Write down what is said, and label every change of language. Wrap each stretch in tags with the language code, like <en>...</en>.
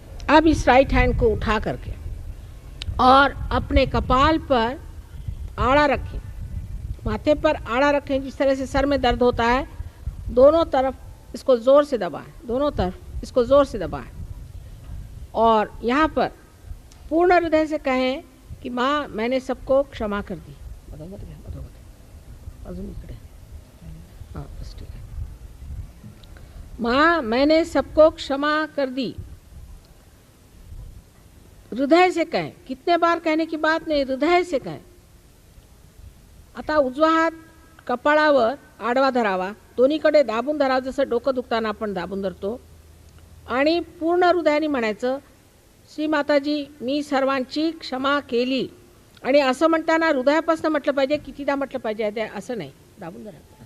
<hi>अब इस right hand को उठा करके और अपने कपाल पर आड़ा रखें, माथे पर आड़ा रखें. जिस तरह से सर में दर्द होता है, दोनों तरफ इसको ज़ोर से दबाएं, दोनों तरफ इसको ज़ोर से दबाएं. और यहाँ पर पूर्ण हृदय से कहें कि माँ मैंने सबको क्षमा कर दी.</hi> <mr>मधोमध घ्या, मधोमध अजून इकडे.</mr> <hi>हां बस ठीक है. माँ मैंने सबको क्षमा कर दी. हृदय से कहें. कितने बार कहने की बात नाही, हृदय से कहें.</hi> <mr>आता उजवा हात कपाळावर आडवा धरावा, दोन्हीकडे दाबून धरावा, जसं डोकं दुखताना आपण दाबून धरतो. आणि पूर्ण हृदयाने म्हणायचं श्री माताजी मी सर्वांची क्षमा केली. आणि असं म्हणताना हृदयापासून म्हटलं पाहिजे, कितीदा म्हटलं पाहिजे ते असं नाही, दाबून धरा.</mr>